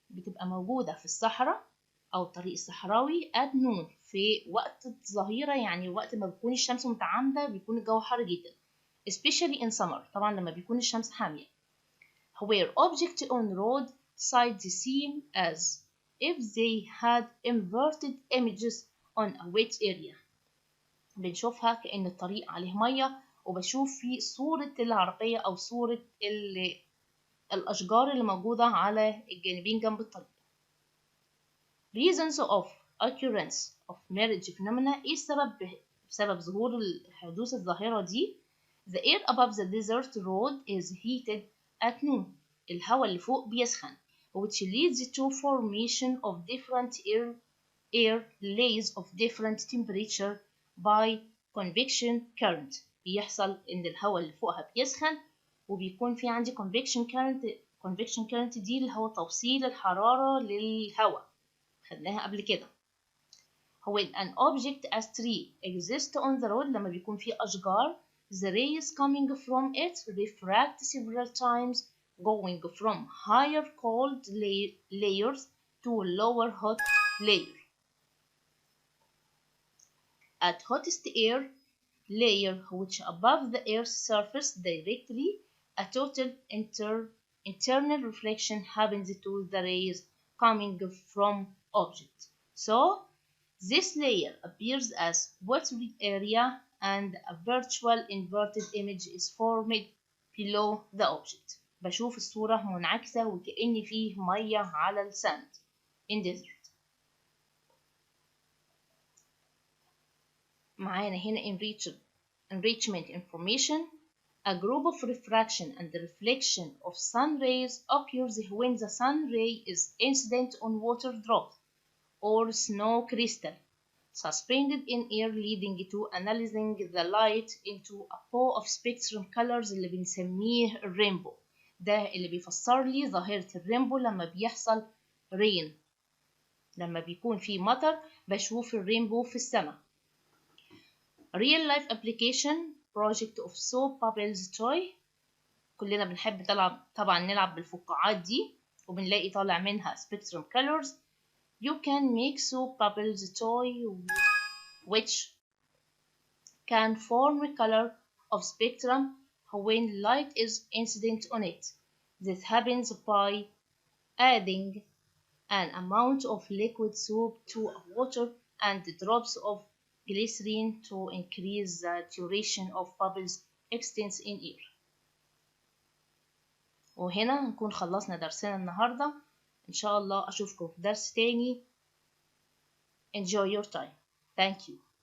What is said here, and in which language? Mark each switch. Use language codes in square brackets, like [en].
[ar] بتبقى موجودة في الصحراء أو الطريق الصحراوي at noon في وقت الظهيرة يعني وقت ما بتكون الشمس متعامدة بيكون الجو حر جدا especially in summer طبعا لما بيكون الشمس حامية where objects on road sides seem as if they had inverted images on a wet area. بنشوفها كأن الطريق عليه مية وبشوف في صورة العربية أو صورة الأشجار اللي موجودة على الجانبين جنب الطريق. [en] Reasons of occurrence of mirage phenomena إيه سبب ظهور حدوث الظاهرة دي؟ The air above the desert road is heated at noon. الهواء اللي فوق بيسخن which leads to formation of different air layers of different temperature by convection current. بيحصل إن الهواء اللي فوقها بيسخن وبيكون في عندي convection current دي اللي هو توصيل الحرارة للهواء خدناها قبل كده. when an object as tree exists on the road لما بيكون في أشجار the rays coming from it refract several times going from higher cold layers to lower hot layer. At hottest air layer which above the earth's surface directly a total internal reflection happens to the rays coming from object. So this layer appears as watery area and a virtual inverted image is formed below the object. [ar] بشوف الصورة منعكسة وكأن فيه مية على الساند in desert. معانا هنا enrichment information. [en] A group of refraction and reflection of sun rays occurs when the sun ray is incident on water drops or snow crystal suspended in air, leading to analyzing the light into a bow of spectrum colors اللي بنسميه الرينبو. [ar] ده اللي بيفسر لي ظاهرة الرينبو لما بيحصل rain. لما بيكون في مطر بشوف الرينبو في السماء. [en] real life application project of soap bubbles toy. [ar] كلنا بنحب طبعا نلعب بالفقاعات دي وبنلاقي طالع منها spectrum colors. [en] You can make soap bubbles toy which can form a color of spectrum when light is incident on it. This happens by adding an amount of liquid soap to water and drops of glycerin to increase the duration of bubbles extends in air. [ar] وهنا نكون خلصنا درسنا النهاردة. إن شاء الله أشوفكم في درس تاني. [en] Enjoy your time. Thank you.